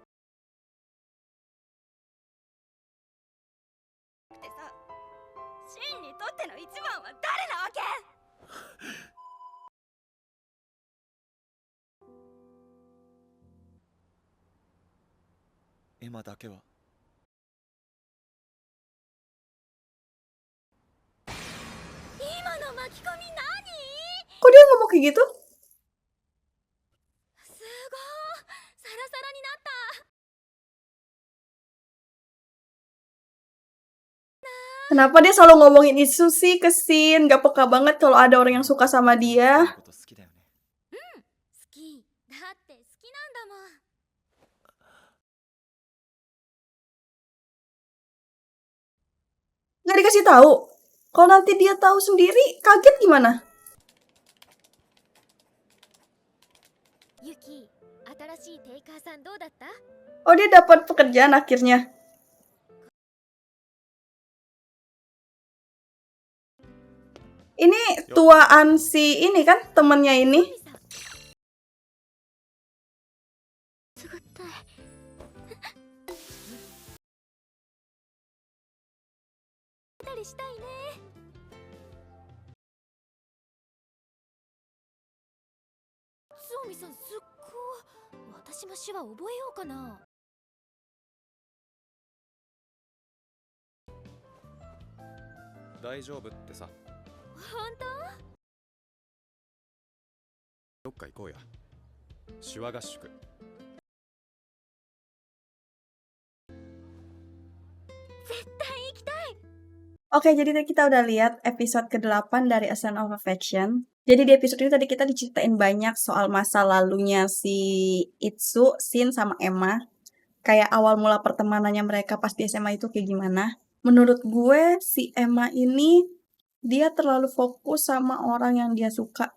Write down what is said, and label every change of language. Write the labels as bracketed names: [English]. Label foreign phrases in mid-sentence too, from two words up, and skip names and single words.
[Japanese] ってさ、シンにとっての一番は誰なわけ？エマだけは。今の巻き込み何？ [Indonesian] Kok dia ngomong kayak gitu? [Japanese] すごい、サラサラになった。 [Indonesian] Kenapa dia selalu ngomongin itu sih ke Shin? Gak peka banget kalau ada orang yang suka sama dia. [Japanese] 好きだよね。好きだって好きなんだもん。 [Indonesian] Nggak dikasih tahu. Kalau nanti dia tahu sendiri, kaget gimana? [Japanese] ユキ、新しいテイカーさんどうだった？ [Indonesian] Oh, dia dapat pekerjaan akhirnya. Ini tuaan si ini kan, temennya ini. [Japanese] すぐったい。たりしたいね。海さんすっごい。私も手話覚えようかな。大丈夫ってさ。本当？どっか行こうや。手話合宿。絶対行きたい。 [Indonesian] Oke, jadi tadi kita udah lihat episode ke-8 dari A Scent of Affection. Jadi di episode ini tadi kita diceritain banyak soal masa lalunya si Itsu, Shin, sama Emma. Kayak awal mula pertemanannya mereka pas di SMA itu kayak gimana. Menurut gue, si Emma ini dia terlalu fokus sama orang yang dia suka.